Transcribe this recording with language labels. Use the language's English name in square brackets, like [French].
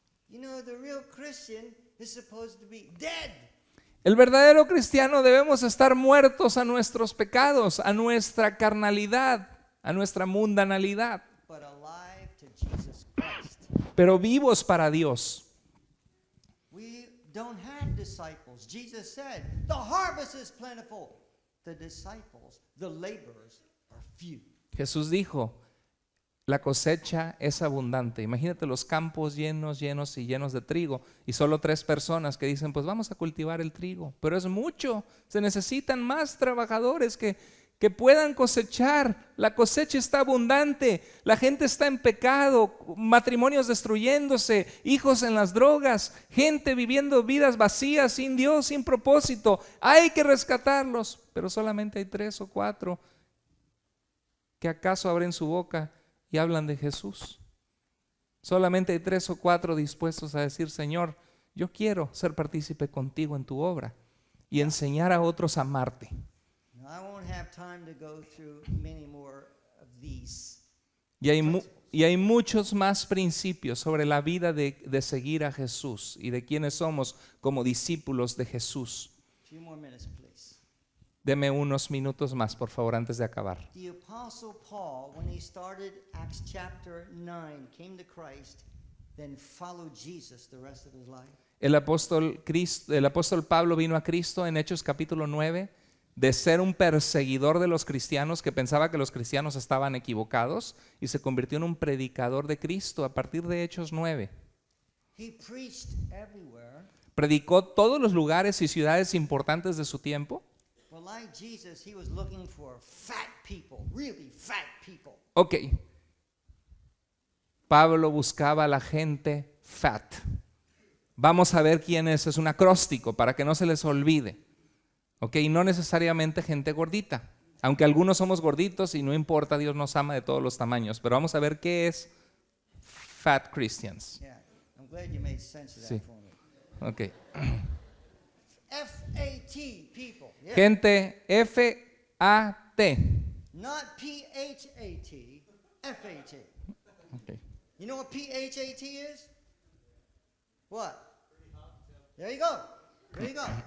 [English] You know, the real Christian is supposed to be dead. [Spanish] El verdadero cristiano debemos estar muertos a nuestros pecados, a nuestra carnalidad, a nuestra mundanalidad, [English] But alive to Jesus Christ. [Spanish] pero vivos para Dios. [English] We don't have disciples. Jesus said, the harvest is plentiful. The disciples, the laborers, are few. [Spanish] Jesús dijo, la cosecha es abundante. Imagínate los campos llenos, llenos y llenos de trigo y solo 3 personas que dicen, pues vamos a cultivar el trigo. Pero es mucho, se necesitan más trabajadores que puedan cosechar. La cosecha está abundante, la gente está en pecado, matrimonios destruyéndose, hijos en las drogas, gente viviendo vidas vacías, sin Dios, sin propósito. Hay que rescatarlos, pero solamente hay 3 o 4 que acaso abren su boca y hablan de Jesús. Solamente hay 3 o 4 dispuestos a decir, Señor, yo quiero ser partícipe contigo en tu obra y enseñar a otros a amarte. [English] Now, I won't have time to go through many more of these. [Spanish] Y hay muchos más principios sobre la vida de seguir a Jesús y de quiénes somos como discípulos de Jesús. [English] A few more minutes, please. [Spanish] Deme unos minutos más, por favor, antes de acabar. [English] The Apostle Paul, when he started Acts chapter 9, came to Christ, then followed Jesus the rest of his life. [Spanish] El apóstol Pablo vino a Cristo en Hechos capítulo 9, de ser un perseguidor de los cristianos que pensaba que los cristianos estaban equivocados y se convirtió en un predicador de Cristo a partir de Hechos 9. [English] He preached everywhere. [Spanish] Predicó todos los lugares y ciudades importantes de su tiempo. [English] But like Jesus, he was looking for fat people, really fat people. Ok. [Spanish] Pablo buscaba a la gente fat. Vamos a ver quién es un acróstico para que no se les olvide. Ok, no necesariamente gente gordita. Aunque algunos somos gorditos y no importa, Dios nos ama de todos los tamaños. Pero vamos a ver qué es [English] fat Christians. Yeah, I'm glad you made sense of that [Spanish] Sí. [English] for me. Ok. F-A-T people. Yeah. [Spanish] Gente F-A-T. [English] Not P-H-A-T, F-A-T. Ok. You know what P-H-A-T is? What? There you go. There you go.